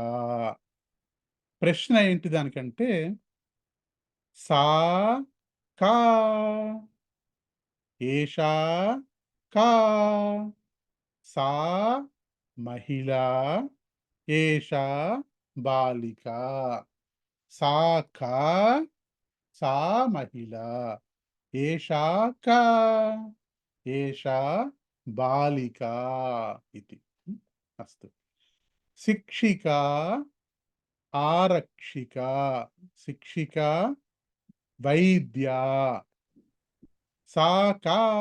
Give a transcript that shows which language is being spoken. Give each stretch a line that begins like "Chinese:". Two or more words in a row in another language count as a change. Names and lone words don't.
Telugu: ప్రశ్న ఏంటి దానికంటే
Sanskrit: సా కా, ఏషా కా, సా మహిళా, ఏషా బాలికా. सा का सा महिला, एषा का एषा बालिका इति। अस्तु। शिक्षिका आरक्षिका, शिक्षिका वैद्या, सा का